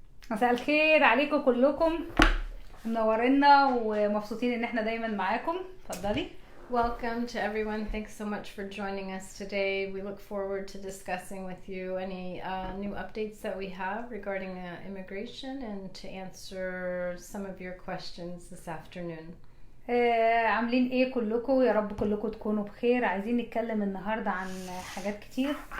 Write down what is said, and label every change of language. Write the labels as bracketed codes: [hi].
[ar] مساء الخير عليكم كلكم، منورينا ومبسوطين ان احنا دايما معاكم. اتفضلي. [en] Welcome to everyone. Thanks so much for joining us today. We look forward to discussing with you any new updates that we have regarding immigration and to answer some of your questions this afternoon. [ar] عاملين ايه كلكم؟ يا رب كلكم تكونوا بخير. عايزين نتكلم النهارده عن حاجات كتير.